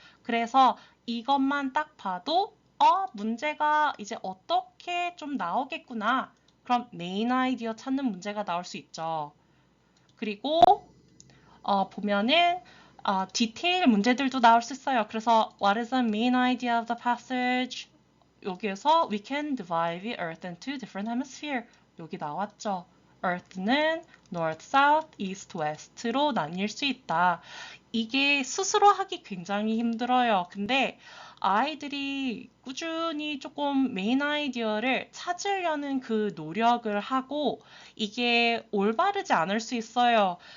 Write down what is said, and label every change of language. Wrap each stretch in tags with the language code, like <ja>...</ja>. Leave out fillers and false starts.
<ko>그래서 이것만 딱 봐도 문제가 이제 어떻게 좀 나오겠구나. 그럼 메인 아이디어 찾는 문제가 나올 수 있죠. 그리고 보면은 디테일 문제들도 나올 수 있어요. 그래서</ko> <en>What is the main idea of the passage?</en> <ko>여기에서</ko> <en>We can divide the Earth into different hemisphere.</en> <ko>여기 나왔죠. Earth는 North, South, East, West로 나뉠 수 있다. 이게 스스로 하기 굉장히 힘들어요. 근데 아이들이 꾸준히 조금 메인 아이디어를 찾으려는 그 노력을 하고 이게 올바르지 않을 수 있어요.</ko>